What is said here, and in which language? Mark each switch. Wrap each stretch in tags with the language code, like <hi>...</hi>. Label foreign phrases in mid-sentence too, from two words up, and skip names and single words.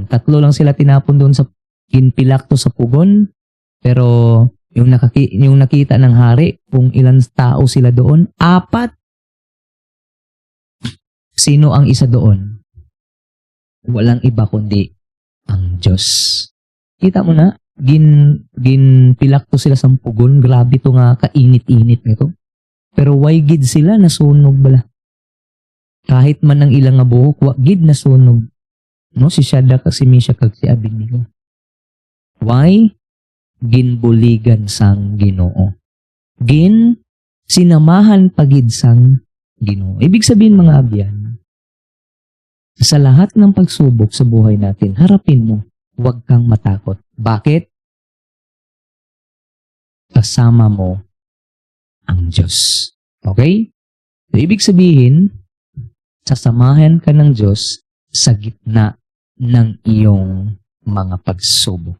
<tl>3 lang sila tinapon doon sa kinpilakto sa pugon, pero yung nakita ng hari, kung ilang tao sila doon, 4. Sino ang isa doon? Walang iba kundi ang Diyos.</tl> <hil>Kita mo na, ginpilakto sila sa pugon, grabe to nga kainit-init nito. Pero why gid sila nasunog bala? Kahit man ang ilang nga buhok, wa gid nasunog.</hil> <tl>No, si Shadrach at si Meshach at si Abednego.</tl> <hil>Why? Ginbuligan sang Ginoo. Sinamahan pagid sang Ginoo.</hil> <tl>Ibig sabihin mga abyan, sa lahat ng pagsubok sa buhay natin, harapin mo, huwag kang matakot. Bakit? Kasama mo ang Diyos. Okay? So, ibig sabihin, sasamahan ka ng Diyos sa gitna ng iyong mga pagsubok.</tl>